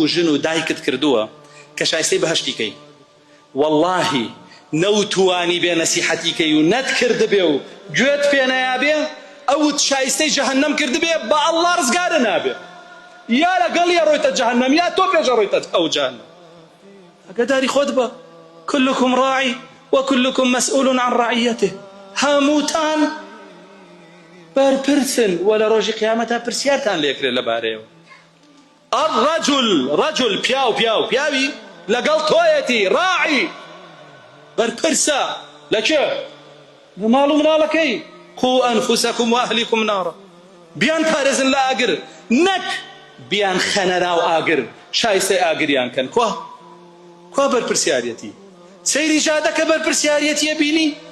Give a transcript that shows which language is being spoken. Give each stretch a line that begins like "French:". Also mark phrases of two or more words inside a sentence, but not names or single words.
Central Kurdish: ژن و دایکت کردووە کە شایستەی بەهەشتیکەی واللهی نەوتوانی بێ نەسیحەتیکەی و نەتکرد بێ و گوێت پێ نەیابێ ئەوت شایستەی جەهەنەم کرد بێ بە ئەڵڵا ڕزگارە نابێ یا لەگەڵ یا ڕۆیتە جەهەنەم یا تۆ پێشە ڕۆیتە ئەو جەهەنەم ئەگەداری خۆت بە
Arabic: كلكم راعي وكلكم مسؤول عن رعيته
Central Kurdish: هەمووتان بەرپرسن وە لە ڕۆژی قیامەتە پرسیارتان لێکرێت لەبارەیەوە الرجل پیاوی لەگەڵ تۆیەتی ڕاعی بەرپرسە لە کێ لە ماڵ و مناڵەکەی
Arabic: قو ئەنفوسەکم وەئەهلیکم نارا
Central Kurdish: بیان پارێزن لە ئاگر نەک بیان خەنە ناو ئاگر شایستەی ئاگریان کەن کوا بەرپرسیارەتی سەیری جادەکە بەرپرسیارەتیە بینی